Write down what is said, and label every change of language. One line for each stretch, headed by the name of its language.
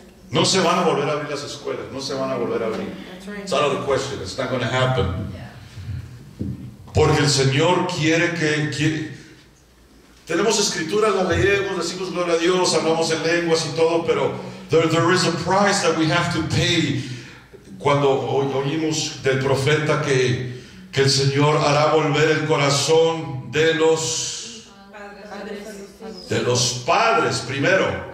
Spanish: No se van a volver a abrir las escuelas, no se van a volver a abrir.
English: It's out of the question, it's not going to happen.
Spanish: Porque el Señor quiere que tenemos escrituras, las leemos, decimos gloria a Dios, hablamos en lenguas y todo, pero
English: there is a price that we have to pay.
Spanish: Cuando oímos del profeta que el Señor hará volver el corazón de los padres primero.